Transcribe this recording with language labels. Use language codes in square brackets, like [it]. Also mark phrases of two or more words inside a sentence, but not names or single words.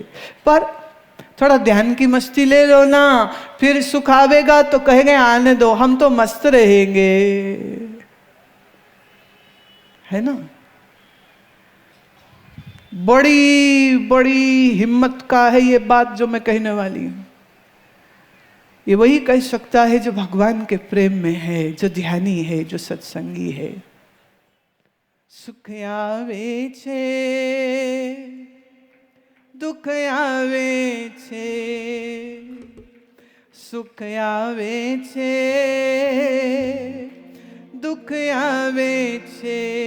[hi] पर थोड़ा ध्यान की मस्ती ले लो ना, फिर सुख आवेगा तो कहेंगे आने दो, हम तो मस्त रहेंगे, है ना? बड़ी बड़ी हिम्मत का है ये बात जो मैं कहने वाली हूं। ये वही कह सकता है जो भगवान के प्रेम में है, जो ध्यानी है, जो सत्संगी है। [gu] સુખ આવે છે દુખ આવે છે, સુખ આવે છે દુખ આવે છે,